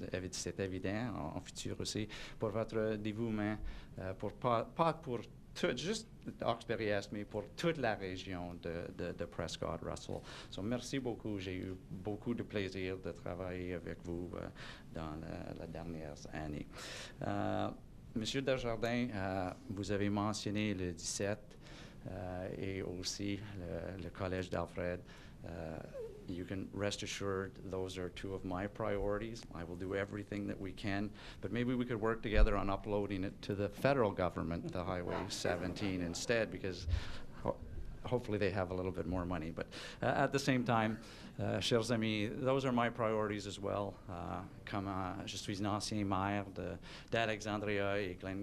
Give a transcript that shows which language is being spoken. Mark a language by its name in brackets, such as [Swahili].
[French] C'est évident, en futur aussi, pour votre dévouement, pas pour tout, juste Hawkesbury, mais pour toute la région de Prescott-Russell. So, merci beaucoup. J'ai eu beaucoup de plaisir de travailler avec vous dans la dernière année. Monsieur Desjardins, vous avez mentionné le 17 et aussi le collège d'Alfred. [English] You can rest assured those are 2 of my priorities. I will do everything that we can, but maybe we could work together on uploading it to the federal government, the Highway 17 instead, because hopefully they have a little bit more money. But at the same time, [French] chers amis, [English] those are my priorities as well. [French] Comme je suis un ancien maire d'Alexandria et